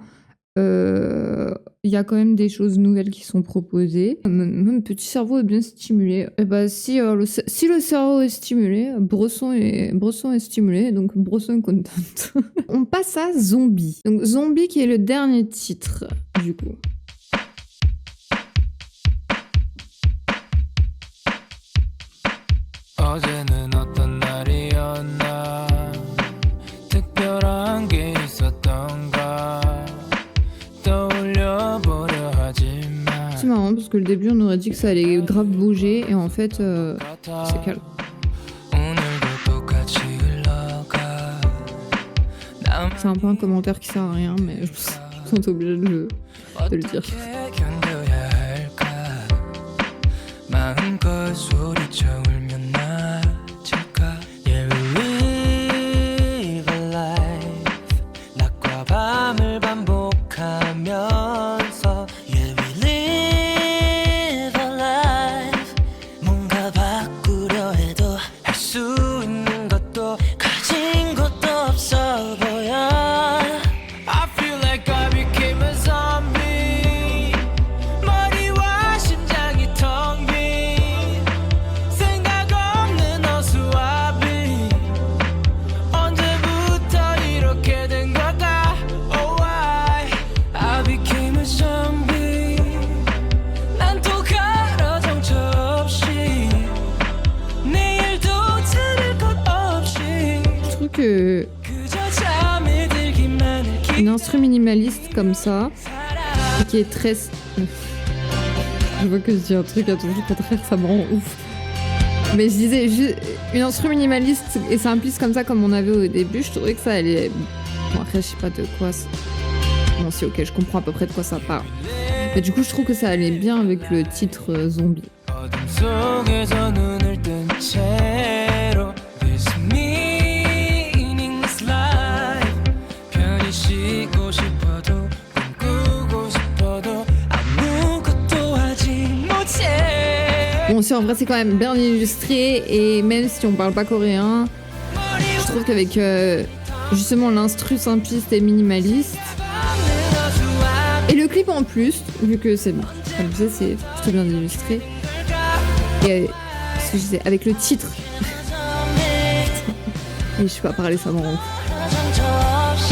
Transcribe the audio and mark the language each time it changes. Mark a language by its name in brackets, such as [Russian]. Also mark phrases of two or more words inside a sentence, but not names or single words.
[French] Il y a quand même des choses nouvelles qui sont proposées. Mon petit cerveau est bien stimulé. Et bah si le cerveau est stimulé, Bresson est stimulé, donc Bresson est content. On passe à Zombie. Donc Zombie qui est le dernier titre du coup. [Korean] 어제는 어떤 날이었나 특별한 게 있었던가 떠올려 보려 하지만 [French] C'est marrant parce que le début on aurait dit que ça allait grave bouger et en fait c'est calme. [Korean] 오늘도 똑같이 흘러가 [French] C'est un peu un commentaire qui sert à rien mais je me sens obligée de le dire. [Korean] 어떻게 견뎌야 할까 마음껏 소리쳐 울면 나질까 [English] Yeah, we live a life [Korean] 낮과 밤을 반복하면서 [English] Yeah, we live a life [Korean] 뭔가 바꾸려 해도 할 수 있는 것도 가진 것도 없어 보여 [English] I feel like I became a zombie [Korean] 머리와 심장이 텅 빈 생각 없는 어수와비 언제부터 이렇게 된 걸까 [English] Oh why I became a zombie [Korean] 난 또 가라 정처 없이 내일도 들을 것 없이 [French] Je trouve que [Korean] 그저 잠이 들기만 해 [French] une instru minimaliste comme ça, et qui est très... Je vois que je dis un truc à tout le contraire, ça me rend ouf. Mais je disais, une instru minimaliste et simpliste comme ça, comme on avait au début, je trouvais que ça allait... Bon après, je sais pas de quoi... Bon si, ok, je comprends à peu près de quoi ça parle. Mais du coup, je trouve que ça allait bien avec le titre Zombie. [Korean] 어둠 속에서 눈을 뜬 채로 [English] This meaningless life [Korean] 편히 쉬고 싶어도 꿈꾸고 싶어도 아무것도 하지 못해 [French] Bon, si en vrai, c'est quand même bien illustré, et même si on parle pas coréen, je trouve qu'avec justement l'instru simpliste et minimaliste, et le clip en plus, vu que c'est, comme je disais, c'est plutôt bien illustré, et ce que je disais, avec le titre, et je sais pas parler, ça me rend ouf.